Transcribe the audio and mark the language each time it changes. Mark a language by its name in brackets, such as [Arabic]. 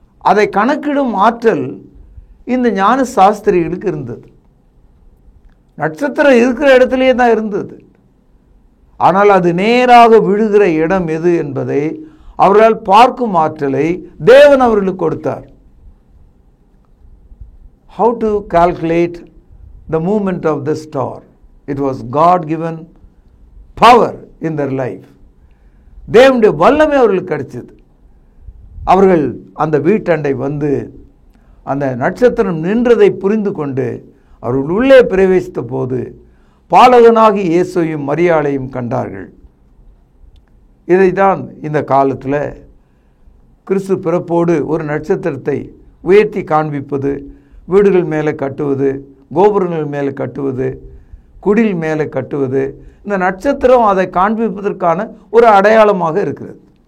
[Tamil] அதை கணக்கிடும் ஆற்றல் இந்த ஞான சாஸ்திரிகளுக்கு இருந்தது. நட்சத்திரம் இருக்கிற இடத்துலையே தான் இருந்தது. ஆனால் அது நேராக விழுகிற இடம் எது என்பதை அவர்களால் பார்க்கும் ஆற்றலை தேவன் அவர்களுக்கு கொடுத்தார். [English] How to calculate the movement of the star? It was God given power in their life. [Tamil] தேவனுடைய வல்லமை அவர்களுக்கு கிடைச்சது. அவர்கள் அந்த வீட்டண்டை வந்து அந்த நட்சத்திரம் நின்றதை புரிந்து கொண்டு அவர்கள் உள்ளே பிரவேசித்த போது பாலகனாகி இயேசுவையும் மரியாளையும் கண்டார்கள். இதைத்தான் இந்த காலத்தில் கிறிஸ்து பிறப்போடு ஒரு நட்சத்திரத்தை உயர்த்தி காண்பிப்பது, வீடுகள் மேலே கட்டுவது, கோபுரங்கள் மேலே கட்டுவது, குடில் மேலே கட்டுவது, இந்த நட்சத்திரம் அதை காண்பிப்பதற்கான ஒரு அடையாளமாக இருக்கிறது.